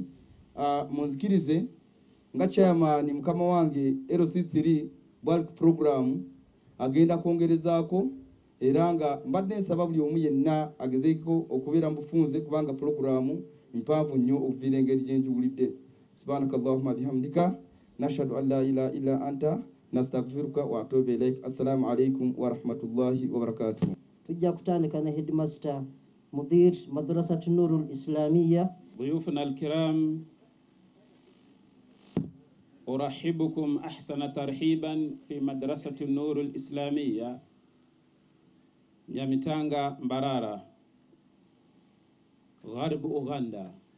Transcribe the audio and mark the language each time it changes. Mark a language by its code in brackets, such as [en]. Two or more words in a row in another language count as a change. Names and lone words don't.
[lg] Munzikirize nga chairman mukama wange LC3 bwali ku program agenda kwongerezaako, era nga mbadde nsaba buli omu yenna agezeeko okubeera mufunze kubanga programu mpanvu nnyo okuviira engeri gye ngiwulidde. [ar] سبحانك اللهم بحمدك نشهد أن لا إله إلا أنت نستغفرك وأتوب إليك. السلام عليكم ورحمة الله وبركاته. [lg] Tujja kutandika na headmaster [ar] مدير مدرسة [lg] Nurul Islamiyya. [ar] ضيوفنا الكرام، أرحبكم أحسن ترحيبا في مدرسة النور الإسلامية نيامتانغا مبارارا غرب أوغندا.